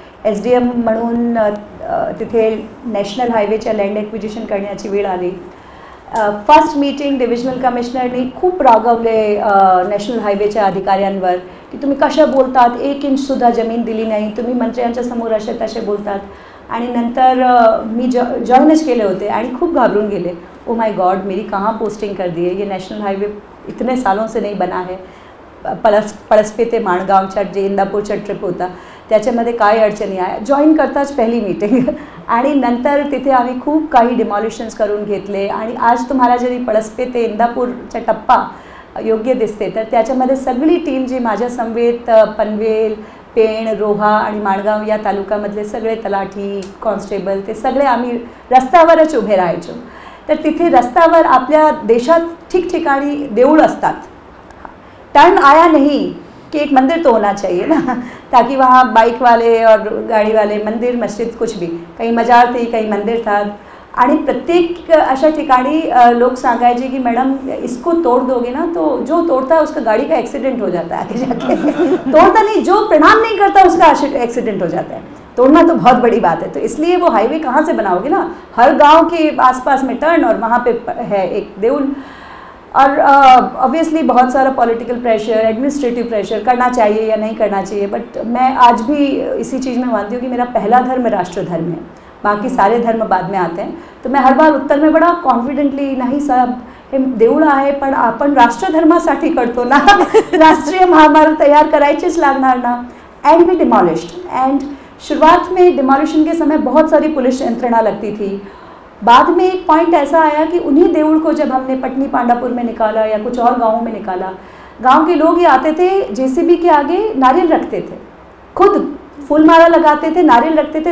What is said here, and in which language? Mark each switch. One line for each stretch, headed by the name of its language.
Marathi: SDM म्हणून तिथे national हायवेच्या land acquisition करण्याची वेळ आली. फर्स्ट मीटिंग डिव्हिजनल कमिशनरनी खूप रागवले नॅशनल हायवेच्या अधिकाऱ्यांवर की तुम्ही कशा बोलतात, 1 इंच सुद्धा जमीन दिली नाही, तुम्ही मंत्र्यांच्या समोर असे तसे बोलतात. आणि नंतर मी जॉइनच केले होते आणि खूप घाबरून गेले.
English: oh my God,
Hindi: मेरी कहाँ पोस्टिंग कर दी है, ये नॅशनल हायवे इतने सालों से नहीं बना है.
Marathi: पळसपे ते माणगावच्या जे इंदापूरचा ट्रिप होता त्याच्यामध्ये काय अडचणी आहे. जॉईन करताच पहिली मीटिंग आणि नंतर तिथे आम्ही खूप काही डिमॉलिशन्स करून घेतले. आणि आज तुम्हाला जरी पळसपे ते इंदापूरचा टप्पा योग्य दिसते तर त्याच्यामध्ये सगळी टीम जी माझ्या समवेत पनवेल, पेण, रोहा आणि माणगाव या तालुक्यामधले सगळे तलाठी, कॉन्स्टेबल ते सगळे आम्ही रस्त्यावरच उभे राहायचो. तर तिथे रस्त्यावर आपल्या देशात ठिकठिकाणी देऊळ असतात.
Hindi: टाइम आया नहीं कि एक मंदिर तो होना चाहिए ना, ताकि वहाँ बाइक वाले और गाड़ी वाले, मंदिर मस्जिद कुछ भी, कहीं मजार थी कहीं मंदिर था.
Marathi: आणि प्रत्येक अशा ठिकाणी लोग सांगायचे की
Hindi: मैडम इसको तोड़ दोगे ना तो जो तोड़ता है उसका गाड़ी का एक्सीडेंट हो जाता है आगे जाके. तोड़ता नहीं, जो प्रणाम नहीं करता उसका एक्सीडेंट हो जाता है. तोड़ना तो बहुत बड़ी बात है. तो इसलिए वो हाईवे कहाँ से बनाओगे ना, हर गांव के आसपास में टर्न और वहाँ पे है एक देउल. और ऑब्वियसली बहुत सारा पॉलिटिकल प्रेशर, एडमिनिस्ट्रेटिव प्रेशर, करना चाहिए या नहीं करना चाहिए. बट मैं आज भी इसी चीज़ में मानती हूँ कि मेरा पहला धर्म राष्ट्र धर्म है, बाकी सारे धर्म बाद में आते हैं. तो मैं हर बार उत्तर में बड़ा कॉन्फिडेंटली,
Marathi: नाही साहेब हे देऊळ आहे पण आपण राष्ट्रधर्मासाठी करतो ना, राष्ट्रीय महामार्ग तैयार करायचेच लागणार ना.
English: And we demolished.
Hindi: एंड शुरुआत में डिमॉलिशन के समय बहुत सारी पुलिस यंत्रणा लगती थी. बाद में एक पॉइंट ऐसा आया कि उन्हीं देऊळ को जब हमने पटनी पांडापुर में निकाला या कुछ और गाँवों में निकाला, गांव के लोग ये आते थे जेसीबी के आगे नारियल रखते थे, खुद फूल माला लगाते थे, नारियल रखते थे.